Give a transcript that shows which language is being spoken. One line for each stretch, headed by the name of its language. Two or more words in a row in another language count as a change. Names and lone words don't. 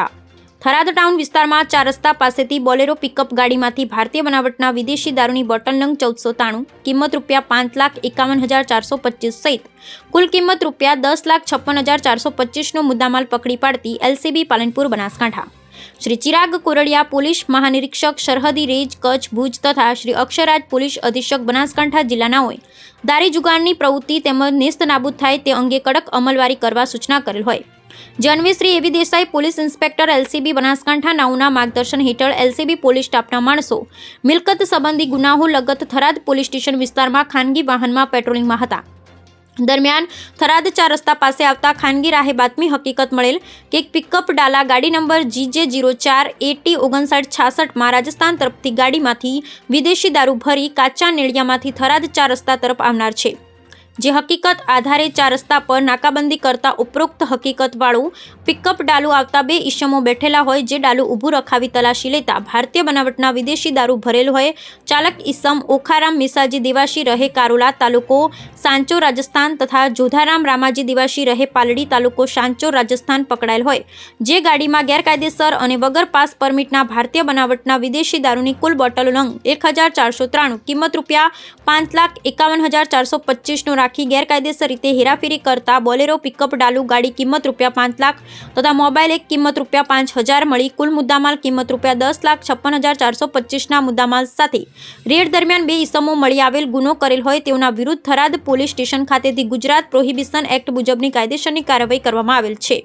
Gujarati: થરાદ ટાઉન વિસ્તારમાં 4 રસ્તા પાસેથી બોલેરો પિકઅપ ગાડીમાંથી ભારતીય બનાવટના વિદેશી દારૂની બોટલ નંગ 1493, કિંમત ₹5,51,425 સહિત કુલ કિંમત ₹10,56,425નો મુદ્દામાલ પકડી પાડતી એલસીબી પાલનપુર બનાસકાંઠા। શ્રી ચિરાગ કોરડિયા પોલીસ મહાનિરીક્ષક સરહદી રેન્જ કચ્છ ભુજ તથા શ્રી અક્ષરાજ પોલીસ અધીક્ષક બનાસકાંઠા જિલ્લાનાઓએ દારૂ જુગારની પ્રવૃત્તિ તેમજ નેસ્ત નાબૂદ થાય તે અંગે કડક અમલવારી કરવા સૂચના કરેલ હોય। જે અન્વયે શ્રી એ.વી. દેસાઈ પોલીસ ઇન્સ્પેક્ટર એલસીબી બનાસકાંઠા નાઓના માર્ગદર્શન હેઠળ એલસીબી પોલીસ સ્ટાફના માણસો મિલકત સંબંધી ગુનાઓ લગત થરાદ પોલીસ સ્ટેશન વિસ્તારમાં ખાનગી વાહનમાં પેટ્રોલિંગમાં હતા। દરમિયાન થરાદ 4 રસ્તા પાસે આવતા ખાનગી રાહે બાતમી હકીકત મળેલ કે એક પિકઅપ ડાલા ગાડી નંબર GJ04 AT 5966 માં રાજસ્થાન તરફથી ગાડીમાંથી વિદેશી દારૂ ભરી કાચા નેળિયામાંથી થરાદ 4 રસ્તા તરફ આવનાર છે। જે હકીકત આધારે 4 રસ્તા પર નાકાબંદી કરતા ઉપરોક્ત હકીકત વાળું પિકઅપ ડાલું આવતા 2 ઇસમો બેઠેલા હોય। જે ડાલું ઊભું રખાવી તલાશી લેતા ભારતીય બનાવટના વિદેશી દારૂ ભરેલ હોય। ચાલક ઇસમ ઓખારામ મિસાજી દિવાસી રહે કારોલા તાલુકો સાંચોર રાજસ્થાન તથા જોધારામ રામાજી દિવાસી રહે પાલડી તાલુકો સાંચોર રાજસ્થાન પકડાયેલ હોય। જે ગાડીમાં ગેરકાયદેસર અને વગર પાસ પરમિટના ભારતીય બનાવટના વિદેશી દારૂની કુલ બોટલો નંગ 1493 કિંમત ₹5,51,425નો રાખી ગેરકાયદેસર રીતે હેરાફેરી કરતા બોલેરો પિકઅપ ડાલું ગાડી કિંમત ₹5 લાખ તથા મોબાઇલ એક કિંમત ₹5,000 મળી કુલ મુદ્દામાલ કિંમત ₹10,56,425ના મુદ્દામાલ સાથે રેડ દરમિયાન 2 ઇસમો મળી આવેલ ગુનો કરેલ હોય તેઓના વિરુદ્ધ થરાદ પોલીસ સ્ટેશન ખાતેથી ગુજરાત પ્રોહિબિશન એક્ટ મુજબની કાયદેસરની કાર્યવાહી કરવામાં આવેલ છે।